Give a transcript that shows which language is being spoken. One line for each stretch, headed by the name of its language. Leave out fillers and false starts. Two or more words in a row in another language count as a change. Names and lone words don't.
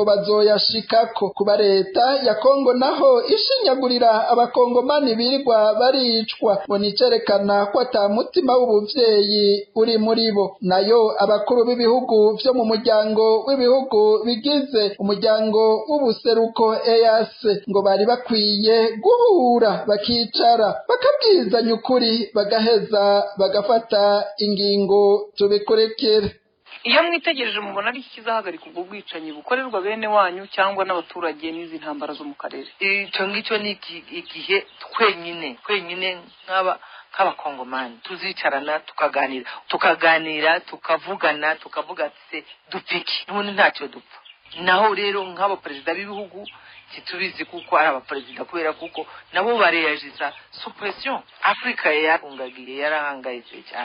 Rundi: bazoyashikako kuba leta ya Kongo naho ishinyagurira abakongomani birirwa baricwa ngo nicerekana ko atamutima w'ubuvyeyi uri muri bo nayo abakuru b'ibihugu vyo mu muryango w'ibihugu bigize umuryango w'ubuseruko EAC ngo bari bakwiye guhura bakicara bakabwizanya ukuri bagaheza bagafata ingingo tubikurekere iyo mwitegereje mubona ari kizahagarika ubwo bwicanyi bukorerwa bene wanyu cyangwa n'abaturage n'izi ntambara zo mu karere icyo ngicyo ni igihe twenyine nk'abakongomani tuzicarana tukaganira tukavugana tukavuga se dupiki n'ubundi ntacyo dupfa naho rero nk'abaperezida b'ibihugu situbizi kuko ari abaperezida kubera kuko nabo bareyajiza suppression Afrika yarahangayitse cyane